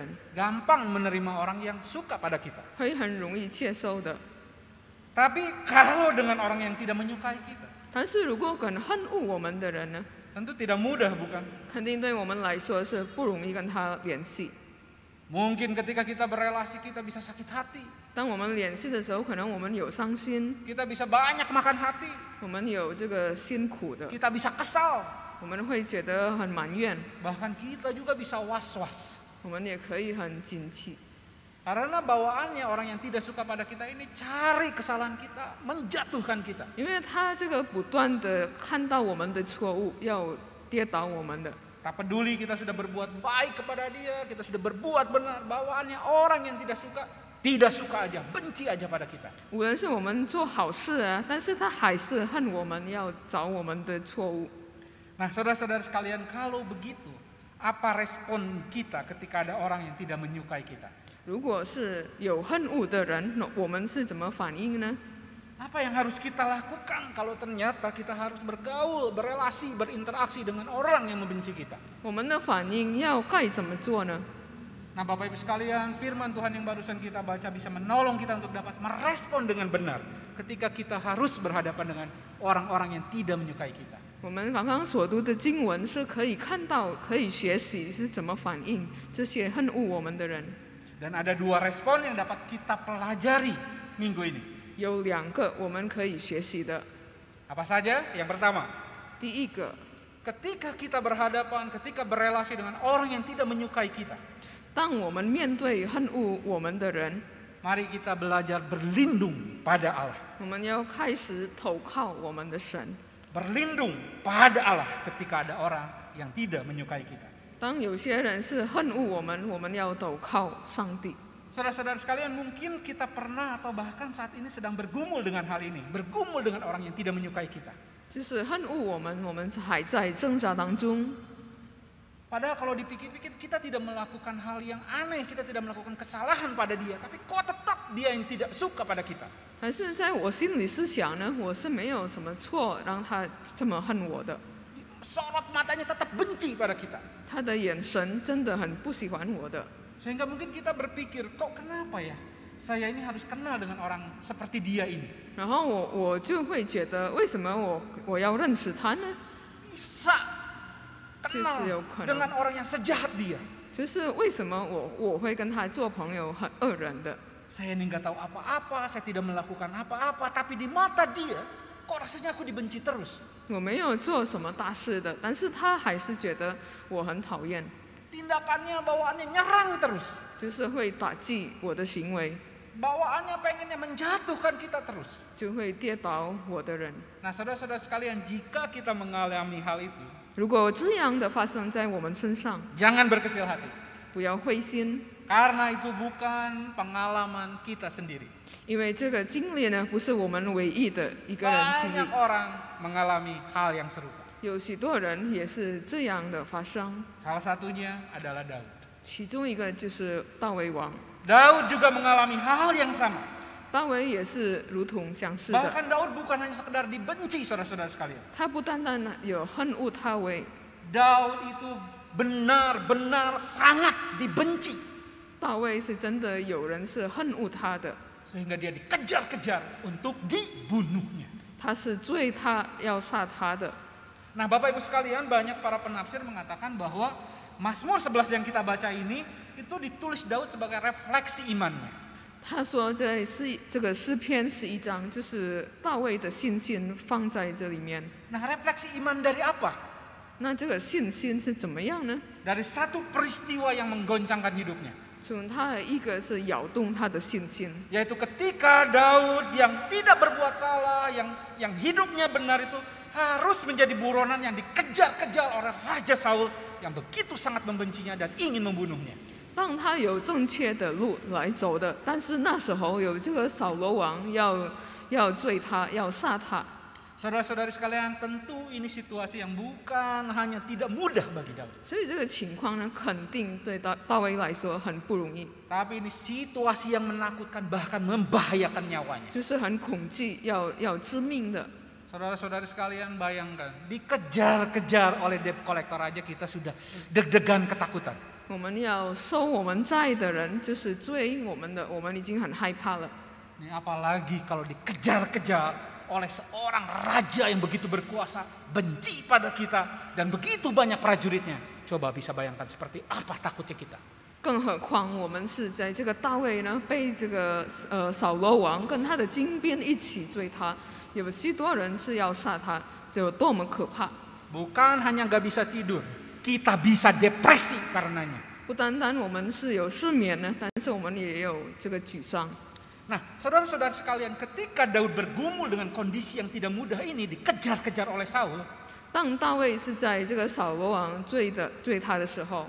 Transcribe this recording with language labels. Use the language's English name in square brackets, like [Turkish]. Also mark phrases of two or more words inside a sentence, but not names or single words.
[Indonesian] Gampang menerima orang yang suka pada kita. [Chinese] 会很容易接受的。 [Indonesian] Tapi kalau dengan orang yang tidak menyukai kita, [Chinese] 但是如果跟恨恶我们的人呢， [Indonesian] tentu tidak mudah, bukan? [Chinese] 肯定对我们来说是不容易跟他联系。 [Indonesian] Mungkin ketika kita berelasi kita bisa sakit hati, [Chinese] 当我们联系的时候，可能我们有伤心， [Indonesian] kita bisa banyak makan hati, [Chinese] 我们有这个辛苦的， [Indonesian] kita bisa kesal, [Chinese] 我们会觉得很埋怨， [Indonesian] bahkan kita juga bisa was-was. [Chinese] 我们也可以很惊奇。 [Indonesian] Karena bawaannya orang yang tidak suka pada kita ini cari kesalahan kita, menjatuhkan kita. [Chinese] 因为他这个不断的看到我们的错误，要跌倒我们的。 [Indonesian] Tak peduli kita sudah berbuat baik kepada dia, kita sudah berbuat benar, bawaannya orang yang tidak suka aja, benci aja pada kita. [Chinese] 无论是我们做好事啊，但是他还是恨我们，要找我们的错误。 [Indonesian] Nah, saudara-saudara sekalian, kalau begitu, apa respon kita ketika ada orang yang tidak menyukai kita? [Chinese] 如果是有恨恶的人，那我们是怎么反应呢？ [Indonesian] Apa yang harus kita lakukan kalau ternyata kita harus bergaul, berelasi, berinteraksi dengan orang yang membenci kita? [Chinese] 我们的反应该怎么做呢？ [Indonesian] Nah, Bapak Ibu sekalian, firman Tuhan yang barusan kita baca bisa menolong kita untuk dapat merespon dengan benar ketika kita harus berhadapan dengan orang-orang yang tidak menyukai kita. [Chinese] 我们刚刚所读的经文是可以看到、可以学习是怎么反应这些恨恶我们的人。 [Indonesian] Dan ada dua respon yang dapat kita pelajari minggu ini. [Chinese] 有2个我们可以学习的。 [Indonesian] Apa saja? Yang pertama, [Chinese] 第一个， [Indonesian] ketika kita berhadapan, ketika berelasi dengan orang yang tidak menyukai kita, [Chinese] 当我们面对恨恶我们的人， [Indonesian] mari kita belajar berlindung pada Allah. [Chinese] 我们要开始投靠我们的神。 [Indonesian] Berlindung pada Allah ketika ada orang yang tidak menyukai kita. [Chinese] 当有些人是恨恶我们，我们要投靠上帝。 [Indonesian] Saudara-saudara sekalian, mungkin kita pernah atau bahkan saat ini sedang bergumul dengan hal ini, bergumul dengan orang yang tidak menyukai kita. [Chinese] 就是恨恶我们是还在挣扎当中。 [Indonesian] Padahal kalau dipikir-pikir kita tidak melakukan hal yang aneh, kita tidak melakukan kesalahan pada dia, tapi kok tetap dia yang tidak suka pada kita. [Chinese] 但是在我心里是想呢，我是没有什么错让他这么恨我的。 [Indonesian] Sorot matanya tetap benci pada kita. [Chinese] 他的眼神真的很不喜欢我的。 [Indonesian] Sehingga mungkin kita berpikir, kok kenapa ya saya ini harus kenal dengan orang seperti dia ini? [Chinese] 然后我就会觉得，为什么我要认识他呢？ [Indonesian] Bisa kenal [Chinese] 就是有可能。 [Indonesian] dengan orang yang sejahat dia. [Chinese] 就是为什么我会跟他做朋友，很恶人的。 [Indonesian] Saya ini nggak tahu apa-apa, saya tidak melakukan apa-apa, tapi di mata dia, kok rasanya aku dibenci terus. [Chinese] 我没有做什么大事的，但是他还是觉得我很讨厌， [Indonesian] Tindakannya, bawaannya nyerang terus. [Chinese] 就是会打击我的行为， [Indonesian] bawaannya pengennya menjatuhkan kita terus. [Chinese] 就会跌倒我的人。 [Indonesian] Nah, saudara-saudara sekalian, jika kita mengalami hal itu, [Chinese] 如果这样的发生在我们身上， [Indonesian] jangan berkecil hati. [Chinese] 不要灰心， [Indonesian] Karena itu bukan pengalaman kita sendiri. [Chinese] 因为这个经历呢，不是我们唯一的一个人经历 [Indonesian] Banyak，orang mengalami hal yang serupa. [Chinese] 有许多人也是这样的发生。 [Indonesian] Salah satunya adalah Daud. [Chinese] 其中一个就是大卫王， [Indonesian] Daud juga mengalami hal yang sama. [Chinese] 大卫也是如同相似的。 [Indonesian] Bahkan Daud bukan hanya sekedar dibenci, saudara-saudara sekalian. [Chinese] 他不单单有恨恶大卫， [Indonesian] Daud itu benar-benar sangat dibenci. [Chinese] 大卫是真的有人是恨恶他的， [Indonesian] Sehingga dia dikejar-kejar untuk dibunuhnya. [Chinese] 他是追他要杀他的。 [Indonesian] Nah, Bapak Ibu sekalian, banyak para penafsir mengatakan bahwa Mazmur 11 yang kita baca ini itu ditulis Daud sebagai refleksi imannya. [Chinese] 他说这个诗篇11章就是大卫的信心放在这里面。 [Indonesian] Nah, refleksi iman dari apa? [Chinese] 那这个信心是怎么样呢？ [Indonesian] Dari satu peristiwa yang menggoncangkan hidupnya. [Chinese] 从他的一个是摇动他的信心， [Indonesian] Yaitu ketika Daud yang tidak berbuat salah, yang hidupnya benar itu harus menjadi buronan yang dikejar-kejar oleh Raja Saul yang begitu sangat membencinya dan ingin membunuhnya. [Chinese] 当他有正确的路来走的，但是那时候有这个扫罗王要追他，要杀他。 [Indonesian] Saudara-saudari sekalian, tentu ini situasi yang bukan hanya tidak mudah bagi Daud. [Chinese] 所以这个情况呢，肯定对大卫来说很不容易， [Indonesian] Tapi ini situasi yang menakutkan, bahkan membahayakan nyawanya. [Chinese] 就是很恐惧，要致命的。 [Indonesian] Saudara-saudari sekalian, bayangkan dikejar-kejar oleh [English] debt collector [Indonesian] aja kita sudah deg-degan ketakutan. [Chinese] 我们要收我们债的人，就是追我们的，我们已经很害怕了。 [Indonesian] Ini apalagi kalau dikejar-kejar oleh seorang raja yang begitu berkuasa, benci pada kita dan begitu banyak prajuritnya. Coba bisa bayangkan seperti apa takutnya kita. [Chinese] 更何况我们是在这个大卫呢，被这个扫罗王跟他的精兵一起追他，有许多人是要杀他，这有多么可怕！ [Indonesian] Bukan hanya gak bisa tidur, kita bisa depresi karenanya. [Chinese] 不单单我们是有失眠呢，但是我们也有这个沮丧。 [Indonesian] Nah, saudara-saudara sekalian, ketika Daud bergumul dengan kondisi yang tidak mudah ini, dikejar-kejar oleh Saul, [Chinese] 当大卫是在这个扫罗王追他的时候，